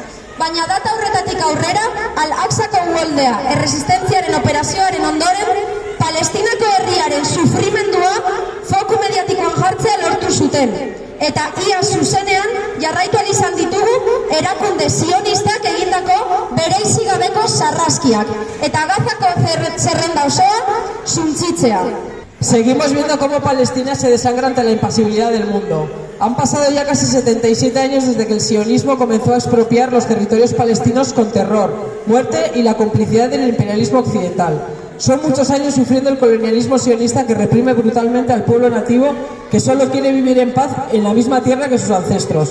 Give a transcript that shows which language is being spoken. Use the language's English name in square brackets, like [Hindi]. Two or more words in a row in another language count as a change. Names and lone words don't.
[Basque] Baina data horretatik aurrera, Al-Aqsako uholdea, erresistentziaren operazioaren ondoren, Palestinako herriaren sufrimendua foku mediatikoan jartzea lortu zuten. Eta ia zuzenean jarraitu izan ditugu erakunde sionistak egindako bereizi gabeko sarraskiak. Eta Gazako zerrenda osoa suntsitzea. [Spanish] Seguimos viendo cómo Palestina se desangra ante la impasibilidad del mundo. Han pasado ya casi 77 años desde que el sionismo comenzó a expropiar los territorios palestinos con terror, muerte y la complicidad del imperialismo occidental. Son muchos años sufriendo el colonialismo sionista que reprime brutalmente al pueblo nativo que solo quiere vivir en paz en la misma tierra que sus ancestros.